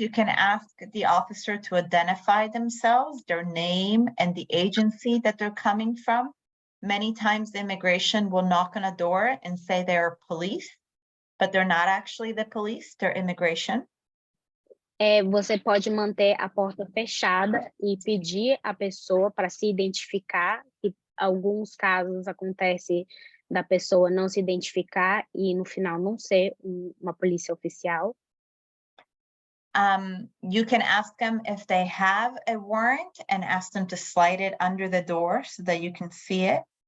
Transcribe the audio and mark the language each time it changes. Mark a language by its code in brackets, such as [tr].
[en] You can ask the officer to identify themselves, their name, and the agency that they're coming from. Many times immigration will knock on a door and say they're police, but they're not actually the police, they're immigration. [pt] Você pode manter a porta fechada e pedir a pessoa para se identificar, e alguns casos acontece da pessoa não se identificar e no final não ser uma polícia oficial. [en] You can ask them if they have a warrant and ask them to slide it under the door so that you can see it.